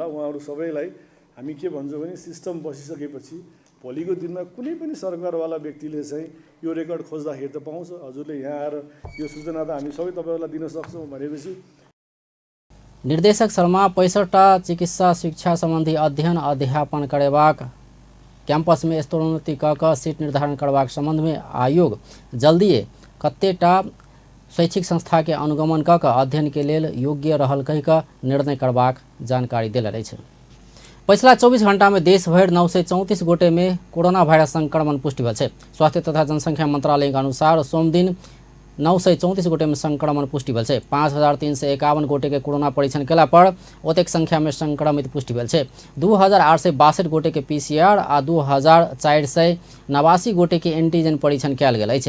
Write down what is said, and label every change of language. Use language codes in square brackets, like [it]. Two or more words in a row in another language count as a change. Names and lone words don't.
[ne] उहाँहरू सबैलाई हामी के भन्छौँ भने सिस्टम बसिसकेपछि भोलिको दिनमा कुनै पनि सरकारवाला व्यक्तिले चाहिँ यो रेकर्ड खोज्दाखेरि त पाउँछ। हजुरले यहाँ आएर यो सूचना त हामी सबै तपाईँहरूलाई दिन सक्छौँ भनेपछि [mai] निर्देशक शर्मा 65टा चिकित्सा शिक्षा संबंधी अध्ययन अध्यापन करेबाक कैंपस में स्तरोन्नति क सीट निर्धारण करबाक संबंध में आयोग जल्दिए कतेटा शैक्षिक संस्था के अनुगमन क अध्ययन के लेल योग्य रहल कहि क निर्णय करबाक जानकारी देले रही। पिछला 24 घंटा में देश भर 934 गोटे में कोरोना वायरस संक्रमण पुष्टि भेल। स्वास्थ्य तथा जनसंख्या मंत्रालय के अनुसार सोम दिन 934 गोटे में संक्रमण पुष्टि भेल छै। 5351 गोटे के कोरोना परीक्षण केला पर ओतेक संख्या में संक्रमित पुष्टि भेल छै। 2862 गोटे के PCR आ 2489 गोटे के एंटीजन परीक्षण कयल गेल अछि।